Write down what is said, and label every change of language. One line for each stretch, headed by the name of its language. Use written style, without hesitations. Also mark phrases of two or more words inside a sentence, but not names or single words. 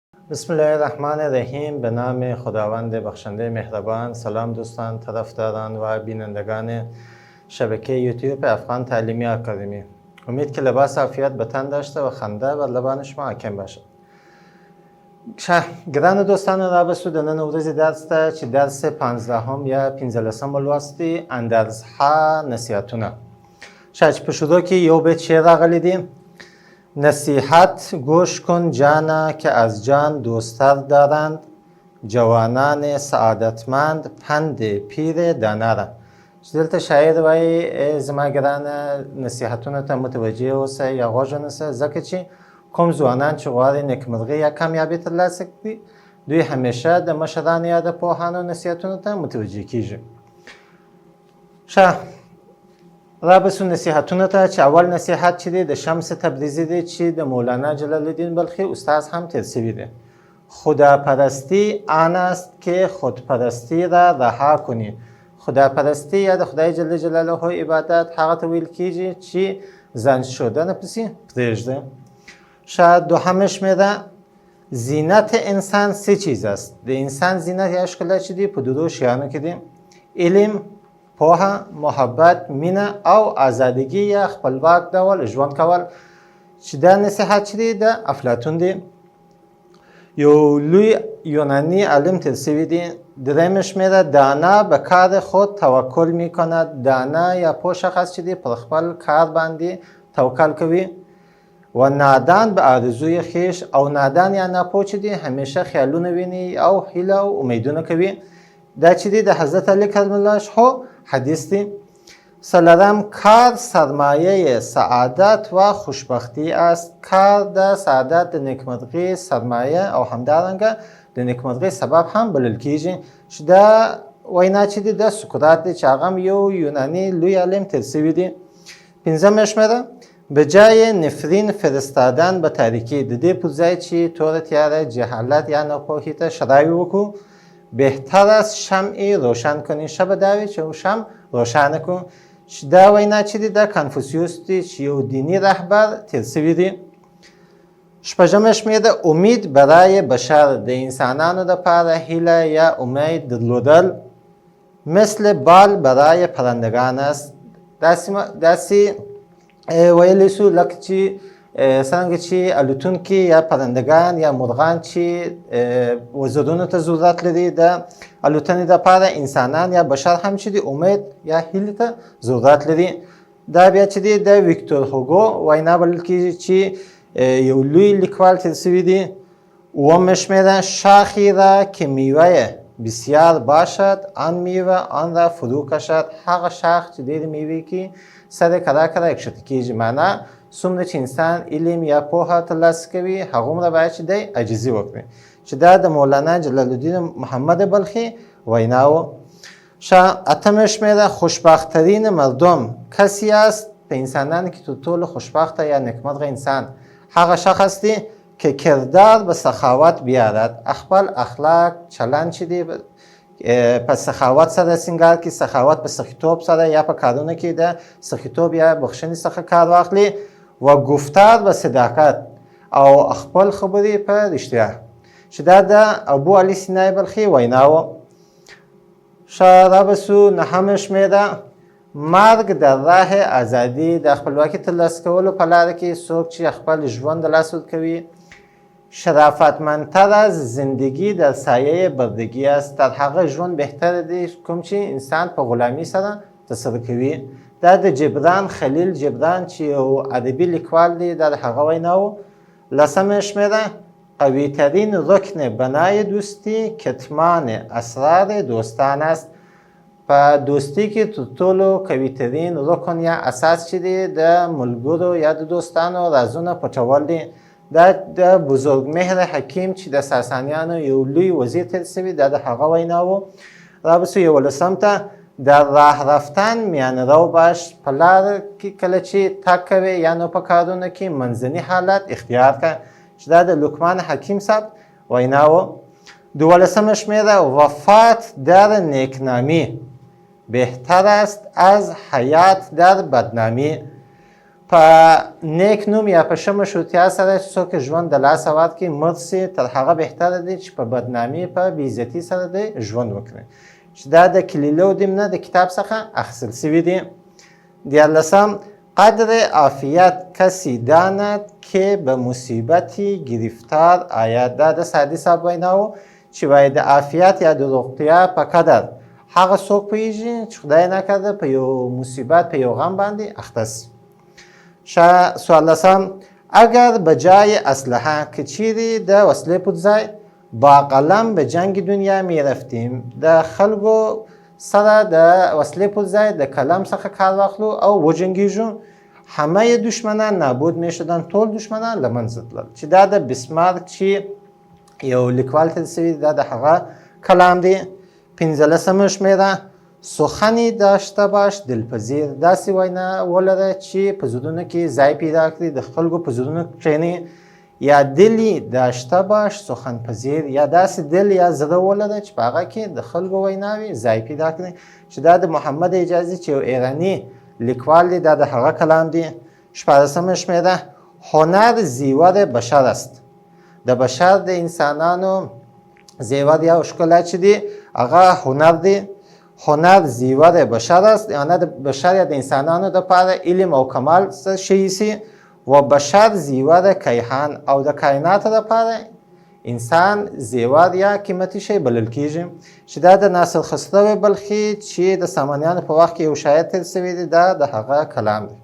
Arabic: بسم الله الرحمن الرحیم.
Persian: به نام خداوند بخشنده مهربان. سلام دوستان، طرفداران و بینندگان شبکه یوتیوب افغان تعلیمی آکادمی. امید که لباس عافیت به تن داشته و خنده بر لبان شما حاکم باشد.
Pashto: ګرانو دوستانو، را به سو د نن ورځې درس ته چې درس 15 یا 15 لوست دی، اندرزها نصیحتونه. شاید چې په شروع کې یو بیت شعر راغلی دی:
Persian: نصیحت گوش کن جانا که از جان دوستر دارند، جوانان سعادتمند پند پیر دانا را.
Pashto: چې دلته شاعر وایي زما ګرانه نصیحتونو ته متوجه اوسه یا غوږ ونیسه، ځکه چې کوم ځوانان چې غواړي نیکمرغي یا کامیابي ترلاسه کړي، دوی همیشه د مشرانو یا د پوهانو نصیحتونو ته متوجه کیږي. را بسو نصیحتونو ته، چې اول نصیحت چې دی د شمس تبریزی دی، چې د مولانا جلال الدین بلخی استاد هم تیر شوی دی.
Persian: خداپرستی آن است که خودپرستی را رها کنی.
Pashto: خداپرستی یا د خدای
Arabic: جل جلاله
Pashto: عبادت هغه ته ویل کیږي چې ځان شدن پسې پرېږده.
Persian: شاید دوهمش میده زینت انسان سه چیز است.
Pashto: د انسان زینت یا ښکلا چې دی په دوه شیانو کې دی: علم، پوهه، محبت، مینه او آزادګي یا خپلواک ډول ژوند کول. چې دا نصیحت چې دی د افلاطون دی، یو لوی یونانی عالم تیر شوی دی.
Persian: درېیمش میده دانا به کار خود توکل میکند.
Pashto: دانا یا پوه شخص چې دی پر خپل کار باندې توکل کوي.
Persian: و نادان به آرزوی خویش،
Pashto: او نادان یا ناپوه چې دی همیشه خیالونه ویني او هیله او امیدونه کوي. دا چې دی د حضرت علی
Arabic: کرم الله وجهه
Pashto: حدیث دی.
Persian: څلورم کار سرمایه سعادت و خوشبختی است.
Pashto: کار د سعادت د نیکمرغۍ سرمایه او همدارنګه د نیکمرغۍ سبب هم بلل کیږي. چې دا وینا چې دی د سقراط دی، چې هغه یو یونانی لوی عالم تیر شوی دی.
Persian: پنځمش میده به جای نفرین فرستادن به تاریکی.
Pashto: د دې پر ځای چې توره تیاره جهالت یا ناپوهي ته شرایع وکړو،
Persian: بهتر است شمع روشن کنی.
Pashto: شب دا وي چې شمع روشانه کړو. چې دا وینا چې دی د کنفوسیوس دی، چې یو دینی رهبر تیر شوی دی.
Persian: شپږمش میده امید برای بشر.
Pashto: د انسانانو دپاره هیله یا امید درلودل
Persian: مثل بال برای پرندگان است.
Pashto: داسې ویلی سو لکه چې څنګه چې الوتونکي یا پرندگان یا مرغان چې وزرونو ته ضرورت لري د الوتنې دپاره، انسانان یا بشر هم چې دی امید یا هیلې ته ضرورت لري. دا بیا چې دی د ویکتور هوګو وینا بلل کیږي، چې یو لوی لیکوال تیر شوی دی.
Persian: اومش میده شاخی را که میوه بسیار باشد آن میوه آن را فرو کشد.
Pashto: هغه شاخ چې دی د میوې کې سره کرا کرا کښته کیږي. معنا څومره چې انسان علم یا پوهه ترلاسه کوي، هغومره باید چې دی عاجزي وکړي. چې دا د مولانا جلال الدین محمد بلخی وینا و.
Persian: اتمش میده خوشبختترین مردم کسی است.
Pashto: په انسانانو کې تر ټولو خوشبخته یا نیکمرغه انسان هغه شخص دی
Persian: که کردار به سخاوت بیارد.
Pashto: خپل اخلاق چلند چې دی په سخاوت سره سنگار کی، سخاوت په سخیتوب سره یا په کارونه کې د سخیتوب یا بخښنې څخه کار واخلي.
Persian: و گفتار به صداقت
Pashto: او خپل خبرې په رښتیا. چې دا د ابو علی سینای بلخی وینا و. را بسو
Persian: نهمش میده مرګ در راه ازادي.
Pashto: د خپلواکي ترلاسه کولو په لاره کې څوک چې خپل ژوند د لاس ورکوي،
Persian: شرافتمندتر از زندگی در سایه بردگی است.
Pashto: در هغه ژوند بهتر دی کوم چې انسان په غلامي سره تسره کوي. دا د جبران خلیل جبران چې یو ادبي لیکوال دی، دا د هغه وینا و.
Persian: لسمش میده قوی ترین رکن بنای دوستی کتمان اسرار دوستان است.
Pashto: په دوستی کې تر ټولو قوي ترین رکن یا اساس چې دی د ملګرو یا د دوستانو رازونه پټول دی. دا د بزرګمهر حکیم چې د ساسانیانو یو لوی وزیر تیر شوی، دا د هغه وینا و. را بسو یولسم ته
Persian: در راه رفتن میانه رو باش.
Pashto: په لار کې کله چې تګ کوې یا نو په کارونو کې منځني حالت اختیار کړه. چې دا د لقمان حکیم صاحب وینا و.
Persian: دولسمش میده وفات در نیکنامی بهتر است از حیات در بدنامی.
Pashto: په نیک نوم یا په ښه مشروطیت سره چې څوک ژوند د لاسه ورکړي مړ سي تر هغه بهتره دی چې په بدنامي په بېعزتي سره دی ژوند وکړي چې دا د کلیله و دمنه د کتاب څخه اخیستل سوي دي.
Persian: 14 قدر عافیت کسی داند که به مصیبتی گرفتار آید.
Pashto: دا د سعدي صاحب وینا و چې وایي د عافیت یا د روغتیا په قدر هغه څوک پوهېږي چې خدای نکرده په یو مصیبت په یو غم باندې اخته سي. 14
Persian: اگر به جای اسلحه
Pashto: که چیرې د وسلې پر ځای
Persian: با قلم به جنگ دنیا می رفتیم
Pashto: د خلکو سره د وسلې پر ځای د قلم څخه کار واخلو او وجنګیږو
Persian: همه دشمنان نابود می شدن
Pashto: ټول دشمنان له منځه تلل. چې دا د بسمارک چې یو لیکوال تر سوي دا د هغه کلام دی.
Persian: 15 شمېره سخنی داشته باش دلپذیر.
Pashto: داسې وینا ولره چې په زړونو کې ځای پیدا کړي د خلکو په زړونو کښېني. یا
Persian: دلی داشته باش سخن پذیر
Pashto: یا داسې دل یا زړه ولره چې په هغه کې د خلکو ویناوي ځای پیدا کړي چې دا د محمد حجازي چې یو ایراني لیکوال دی دا د هغه کلام دی.
Persian: 14 شمېره هنر زیور بشر است.
Pashto: د بشر د انسانانو زیور یا ښکلا چې دی هغه هنر دی.
Persian: هنر زیور بشر است
Pashto: یعنی د بشر یا د انسانانو دپاره علم او کمال شی سي و بشر زیور کیهان او د کائنات دپاره انسان زیور یا قیمتي شی بلل کیږي چې دا د ناصر خسرو بلخي چې د سامانیانو په وخت کې یو شاعر تېر سوی دی دا د هغه کلام دی.